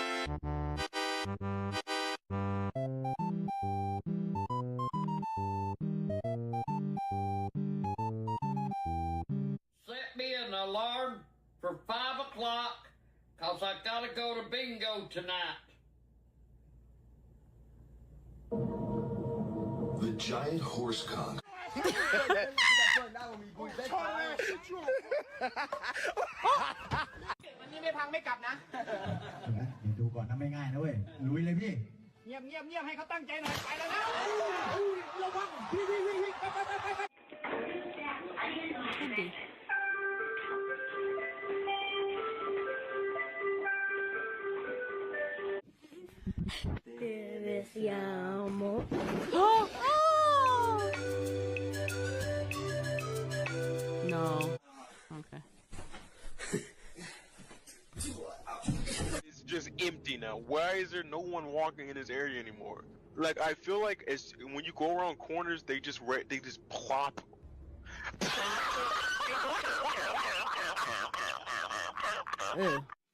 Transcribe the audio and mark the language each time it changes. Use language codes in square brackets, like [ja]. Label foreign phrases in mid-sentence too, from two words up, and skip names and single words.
[en] Set me an alarm for 5 o'clock, cause I gotta go to bingo tonight. The giant horse conch. [th] วันนี้ไม่พังไม่กลับนะดูก่อนนะไม่ง่ายนะเว้ยลุยเลยพี่เงียบให้เขาตั้งใจหน่อยไปแล้วนะระวังวิ่งไป [es] Te deseamos. [en] No. Okay. It's just empty now. Why is there no one walking in this area anymore? Like, I feel like when you go around corners, they just plop. Ew.